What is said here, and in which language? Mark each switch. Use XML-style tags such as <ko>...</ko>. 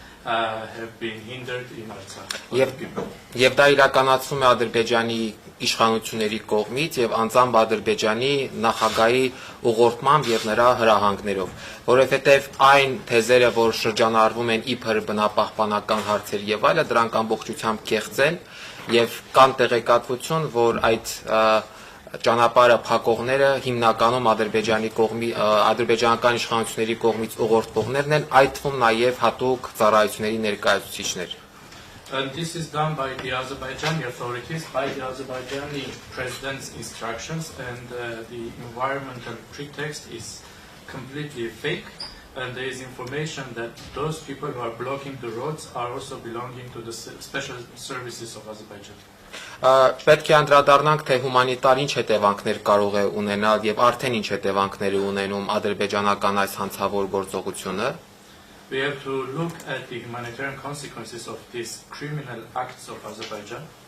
<en>have been hindered in Artsakh.</en> <hy>Եվ դա իրականացվում է Ադրբեջանի իշխանությունների կողմից եւ անձամբ Ադրբեջանի նախագահի ուղղորդմամբ եւ նրա հրահանգներով, որովհետեւ այն թեզերը, որ շրջանառվում են իբր բնապահպանական հարցեր եւ այլը, դրանք ամբողջությամբ կեղծ են եւ կան տեղեկատվություն, որ այդ ճանապարհը փակողները հիմնականում ադրբեջանական իշխանությունների կողմից ուղղորդողներն են, այդ թվում նաեւ հատուկ ծառայությունների ներկայացուցիչներ։</hy> <en>And this is done by the Azerbaijani authorities, by the Azerbaijani president's instructions, and the environmental pretext is completely fake. And there is information that those people who are blocking the roads are also belonging to the special services of Azerbaijan.</en> <hy>Պետք է անդրադառնանք, թե հումանիտար ինչ հետևանքներ կարող է ունենալ եւ արդեն ինչ հետևանքներ է ունենում ադրբեջանական այս հանցավոր գործողությունը։</hy> <en>We have to look at the humanitarian consequences of these criminal acts of Azerbaijan.</en>